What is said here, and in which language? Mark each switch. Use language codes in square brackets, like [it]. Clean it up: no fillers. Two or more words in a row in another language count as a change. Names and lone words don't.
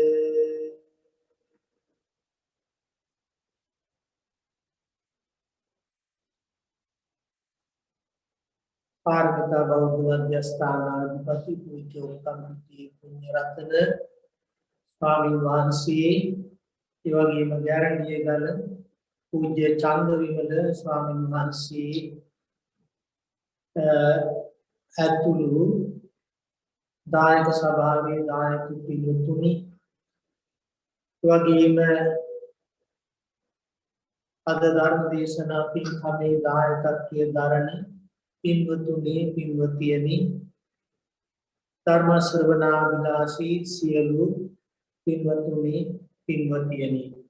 [si] පාර්වත බෞද්ධ මධ්‍යස්ථානාධිපති පූජ්‍ය උත්තම පුණ්‍ය රත්න ස්වාමී वහන්සේ ඒ වගේම ගැරන්ඩියේ ගල पूज्य චන්දවිමල ස්වාමීන් වහන්සේ ඇතුළු දායක සභාවේ දායක පිළිතුරු වගේම අද ධර්ම දේශනා පින්කමේ දායකත්වයේ දරණ පින්වතුනි පින්වතියනි ධර්ම ශ්‍රවණාභිලාෂී සියලු පින්වතුනි පින්වතියනි